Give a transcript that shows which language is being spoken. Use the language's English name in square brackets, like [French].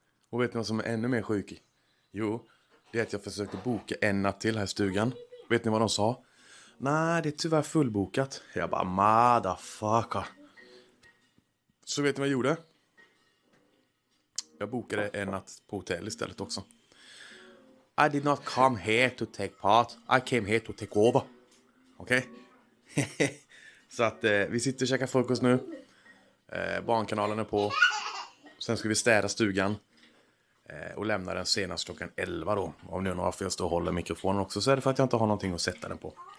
[Swedish] Och vet ni vad som är ännu mer sjuk i? Jo, det är att jag försökte boka en natt till här i stugan. Vet ni vad de sa? Nej, det är tyvärr fullbokat. Jag bara, motherfucker. Så vet ni vad jag gjorde? Jag bokade en natt på hotell istället också. [English] I did not come here to take part. I came here to take over. Okej? Okay? [Swedish] Så att vi sitter och käkar frukost nu. Barnkanalen är på. Sen ska vi städa stugan. Och lämna den senast klockan 11 då. Om ni undrar varför jag står och håller mikrofonen också, så är det för att jag inte har någonting att sätta den på.